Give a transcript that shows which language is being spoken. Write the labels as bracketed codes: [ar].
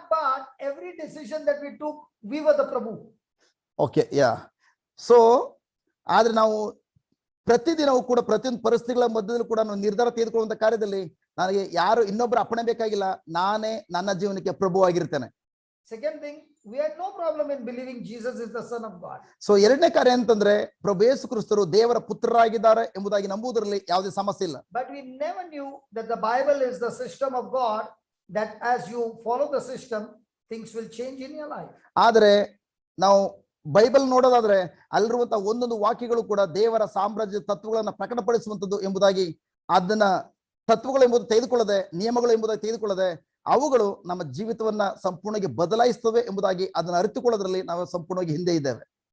[en] But every decision that we took, we were the Prabhu. Okay yeah. [kn] So ಆದ್ರೆ ನಾವು ಪ್ರತಿದಿನವೂ ಕೂಡ ಪ್ರತಿಯೊಂದು ಪರಿಸ್ಥಿತಿಗಳ ಮಧ್ಯದಲ್ಲೂ ಕೂಡ ನಾವು ನಿರ್ಧಾರ ತೆಗೆದುಕೊಳ್ಳುವಂತ ಕಾರ್ಯದಲ್ಲಿ ನನಗೆ ಯಾರು ಇನ್ನೊಬ್ಬರ ಅಪ್ಪಣೆ ಬೇಕಾಗಿಲ್ಲ, ನಾನೇ ನನ್ನ ಜೀವನಕ್ಕೆ ಪ್ರಭು ಆಗಿರ್ತೇನೆ. [en] Second thing, we had no problem in believing Jesus is the Son of God. [kn] So ಎರಡನೇ ಕಾರ್ಯ ಅಂತಂದ್ರೆ ಪ್ರಭು ಯೇಸು ಕ್ರಿಸ್ತರು ದೇವರ ಪುತ್ರರಾಗಿದ್ದಾರೆ ಎಂಬುದಾಗಿ ನಂಬುವುದರಲ್ಲಿ ಯಾವುದೇ ಸಮಸ್ಯೆ ಇಲ್ಲ. [en] But we never knew that the Bible is the system of God, that as you follow the system, things will change in your life. [kn] ಆದರೆ ನಾವು ಬೈಬಲ್ ನೋಡೋದಾದ್ರೆ ಅಲ್ಲಿರುವಂತಹ ಒಂದೊಂದು ವಾಕ್ಯಗಳು ಕೂಡ ದೇವರ ಸಾಮ್ರಾಜ್ಯ ತತ್ವಗಳನ್ನ ಪ್ರಕಟಪಡಿಸುವಂತದ್ದು ಎಂಬುದಾಗಿ, ಅದನ್ನ ತತ್ವಗಳು ಎಂಬುದು ತೆಗೆದುಕೊಳ್ಳದೆ, ನಿಯಮಗಳು ಎಂಬುದಾಗಿ ತೆಗೆದುಕೊಳ್ಳದೆ, ಅವುಗಳು ನಮ್ಮ ಜೀವಿತವನ್ನ ಸಂಪೂರ್ಣವಾಗಿ ಬದಲಾಯಿಸ್ತವೆ ಎಂಬುದಾಗಿ ಅದನ್ನ ಅರಿತುಕೊಳ್ಳೋದ್ರಲ್ಲಿ ನಾವು ಸಂಪೂರ್ಣವಾಗಿ ಹಿಂದೆ ಇದ್ದೇವೆ.